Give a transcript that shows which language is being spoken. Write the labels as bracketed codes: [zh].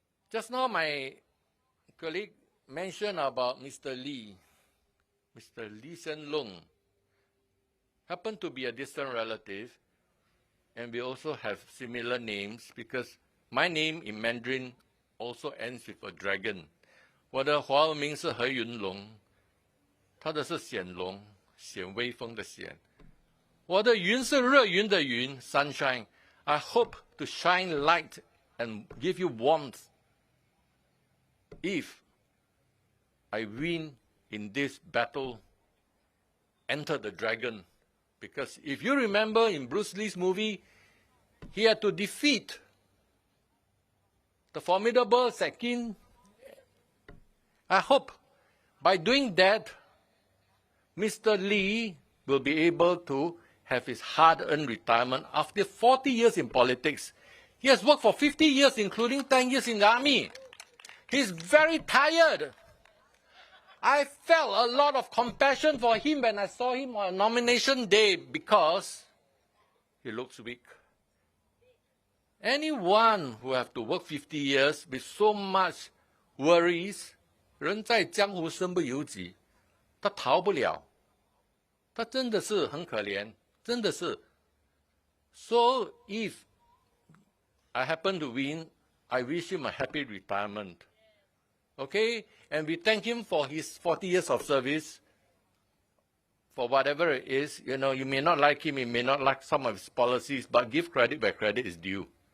[en] Just now my colleague mentioned about Mr. Lee Hsien Loong, happened to be a distant relative, and we also have similar names because my name in Mandarin also ends with a dragon. [zh] 我的华文名是何云龙，他的是显龙，显威风的显。我的云是热云的云 ， [en] sunshine. I hope to shine light and give you warmth if I win in this battle. Enter the dragon. Because if you remember in Bruce Lee's movie, he had to defeat the formidable Sekin. I hope by doing that, Mr. Lee will be able to have his hard-earned retirement after 40 years in politics. He has worked for 50 years, including 10 years in the army. He's very tired. I felt a lot of compassion for him when I saw him on nomination day because he looks weak. Anyone who have to work 50 years with so much worries, [zh] 人在江湖身不由己，他逃不了，他真的是很可怜，真的是。 [en] So if I happen to win, I wish him a happy retirement. Okay? And we thank him for his 40 years of service, for whatever it is. You may not like him, you may not like some of his policies, but give credit where credit is due.